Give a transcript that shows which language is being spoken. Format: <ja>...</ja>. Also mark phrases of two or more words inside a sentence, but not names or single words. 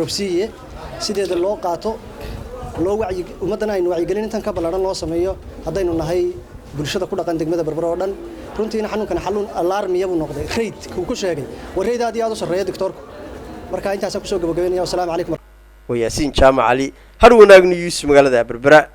<so>Obsi sideeda loo qaato loo wacyi ummadana aynu wacyigelin intan ka balaaran loo sameeyo hadaynu nahay bulshada ku dhaqan degmada Berbera oo dhan runtiina xanuunkan xanuun alarmiya buu noqday rate ku sheegay wareeydaad aad u sareeyo doctorku marka intaas ku soo gabagabeynaya</so> <ar>السلام عليكم</ar> <so>Wa Yaasiin Jaamac Cali Hor Wanaag News Magaalada Berbera</so>